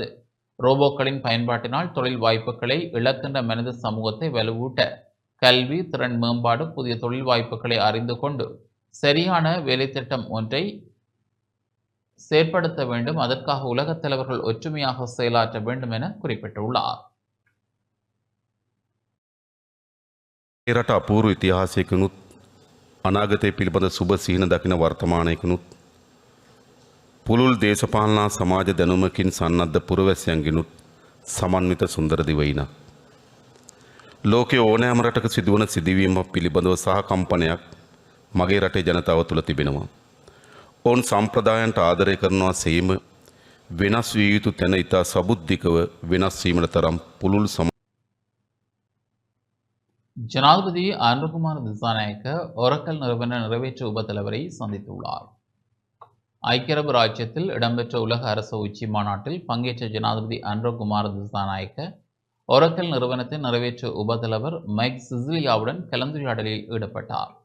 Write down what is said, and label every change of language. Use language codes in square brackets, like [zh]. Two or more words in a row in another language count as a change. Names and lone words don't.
[ta] ரோபோக்களின் பயன்பாட்டினால் தொழில் வாய்ப்புகளை இழக்கின்ற மனித சமூகத்தை வலுவூட்ட கல்வி, திறன் மேம்பாடு, புதிய தொழில் வாய்ப்புகளை அறிந்து கொண்டு சரியான வேலைத்திட்டம் ஒன்றை செயற்படுத்த வேண்டும். அதற்காக உலகத் தலைவர்கள் ஒற்றுமையாக செயலாற்ற வேண்டும் என குறிப்பிட்டுள்ளார். [si] රට අපූර්ව ඉතිහාසයකනුත් අනාගතය පිළිබඳ සුබ සිහින දකින වර්තමානයකනුත් පුළුල් දේශපාලනා සමාජ දැනුමකින් සන්නද්ධ පුරවැසියන්ගෙනුත් සමන්විත සුන්දර දිවයිනක්. ලෝකයේ ඕනෑම රටක සිදුවන සිදුවීමක් පිළිබඳව සහ කම්පනයක් මගේ රටේ ජනතාව තුළ තිබෙනවා. ඔවුන් සම්ප්‍රදායන්ට ආදරය කරනවා සේම වෙනස් විය යුතු තැන ඉතා සබුද්ධිකව වෙනස් වීමට තරම් පුළුල් [ta] ஜனாதிபதி அனுரகுமார் திசாநாயக்க ஒரக்கல் நிறுவன நிறைவேற்று உபத்தலைவரை சந்தித்துள்ளார். ஐக்கிய அரபு ராச்சியத்தில் இடம்பெற்ற உலக அரசு உச்சி மாநாட்டில் பங்கேற்ற ஜனாதிபதி அனுரகுமார் திசாநாயக்க ஒரக்கல் நிறுவனத்தின் நிறைவேற்று உபத்தலைவர் மைக் சிசிலியாவுடன் கலந்துரையாடலில் ஈடுபட்டார்.